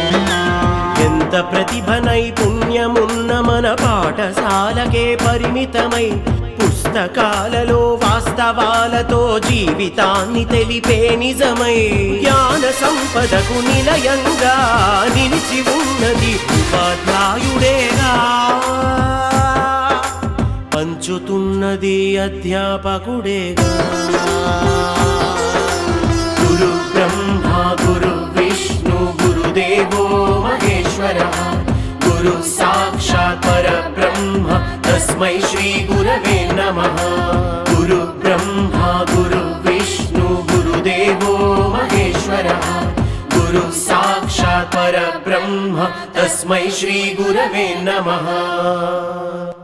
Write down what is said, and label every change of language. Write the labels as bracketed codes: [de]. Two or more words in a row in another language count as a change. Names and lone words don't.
[te] ఎంత ప్రతిభ నైపుణ్యమున్న మన పాఠశాలకే పరిమితమై పుస్తకాలలో వాస్తవాలతో జీవితాన్ని తెలిపే నిజమై జ్ఞాన సంపదకు నిలయంగా నిలిచి ఉన్నది ఉపాధ్యాయుడేగా, పంచుతున్నది అధ్యాపకుడేగా। [sa] గురు బ్రహ్మా గురు విష్ణు గురుదేవో మహేశ్వరः गुरु साक्षात् परब्रह्म तस्मै श्री गुरवे नमः। गुरु ब्रह्मा गुरु विष्णु गुरुदेवो महेश्वरः गुरु साक्षात् परब्रह्म तस्मै श्री गुरवे नमः।